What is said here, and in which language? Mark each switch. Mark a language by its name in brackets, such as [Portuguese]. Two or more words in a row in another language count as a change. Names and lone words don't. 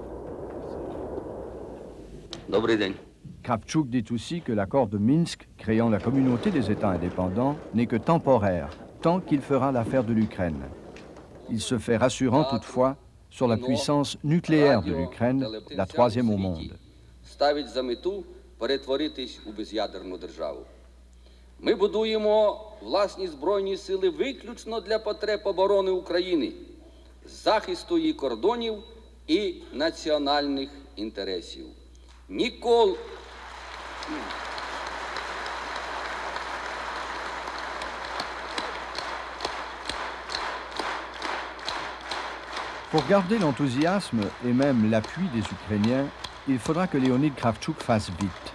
[French] Kravchuk dit aussi que l'accord de Minsk, créant la communauté des États indépendants, n'est que temporaire, tant qu'il fera l'affaire de l'Ukraine. Il se fait rassurant toutefois sur la puissance nucléaire de l'Ukraine, la 3e au monde. [Ukrainian] Ми будуємо власні збройні сили виключно для потреб оборони України, захисту її кордонів і національних інтересів. Ніколи... [French] Pour garder l'enthousiasme et même l'appui des Ukrainiens, il faudra que Leonid Kravchuk fasse vite.